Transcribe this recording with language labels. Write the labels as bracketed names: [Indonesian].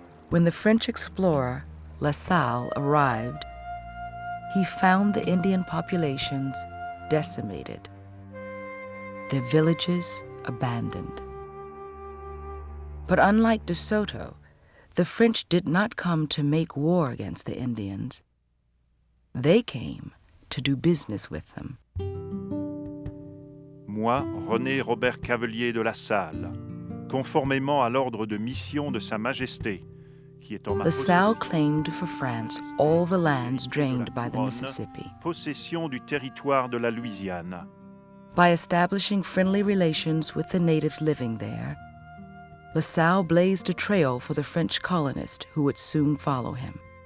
[English] When the French explorer La Salle arrived, he found the Indian populations decimated. their villages abandoned. But unlike De Soto, the French did not come to make war against the Indians. They came to do business with them. [French] Moi, René Robert Cavelier de La Salle, conformément à l'ordre de mission de Sa Majesté, qui est en ma [English] La Salle claimed for France all the lands drained by the Mississippi. [French] Possession du territoire de la Louisiane. [English] By establishing friendly relations with the natives living there, La Salle blazed a trail for the French colonist who would soon follow him.